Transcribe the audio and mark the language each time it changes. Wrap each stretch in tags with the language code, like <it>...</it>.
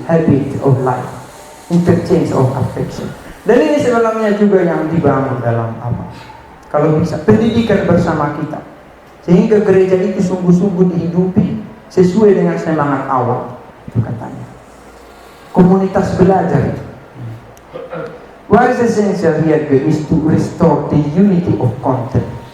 <en>Habit of life, interchange of affection.</en> <id>Dan ini sebenarnya juga yang dibangun dalam apa? Kalau bisa pendidikan bersama kita, sehingga gereja itu sungguh-sungguh dihidupi sesuai dengan semangat awal. Itu katanya. Komunitas belajar.</id> <en>What is essential here is to restore the unity of content.</en>